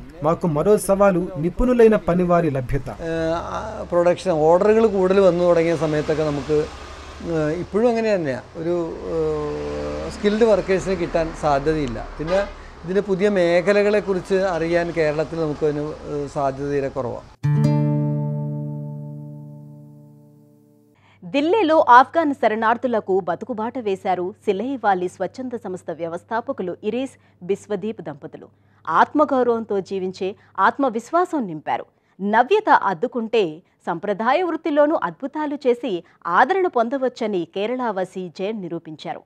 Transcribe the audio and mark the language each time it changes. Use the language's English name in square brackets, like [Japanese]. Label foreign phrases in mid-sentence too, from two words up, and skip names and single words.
[Telugu] మాకు మరో సవాలు నిపుణులైన పనివారి లభ్యత. [Malayalam] ప్రొడక్షన్ ഓർഡറുകൾ കൂടുതൽ വന്നു തുടങ്ങിയ സമയത്തൊക്കെ നമുക്ക് ഇപ്പോഴും അങ്ങനെ തന്നെയാണ്, ഒരു [English] skilled workers-ine [Malayalam] കിട്ടാൻ സാധ്യതയില്ല. പിന്നെ ഇതിൻ്റെ പുതിയ മേഖലകളെക്കുറിച്ച് അറിയാൻ കേരളത്തിൽ നമുക്കതിന് സാധ്യത തീരെ കുറവാണ്. [Telugu] దిల్లీలో ఆఫ్ఘన్ శరణార్థులకు బతుకుబాట వేశారు సిలైవాలి స్వచ్ఛంద సంస్థ వ్యవస్థాపకులు ఇరీస్ బిస్వదీప్ దంపతులు. ఆత్మగౌరవంతో జీవించే ఆత్మవిశ్వాసం నింపారు. నవ్యత అద్దుకుంటే సంప్రదాయ వృత్తిలోనూ అద్భుతాలు చేసి ఆదరణ పొందవచ్చని కేరళవాసి జైన్ నిరూపించారు.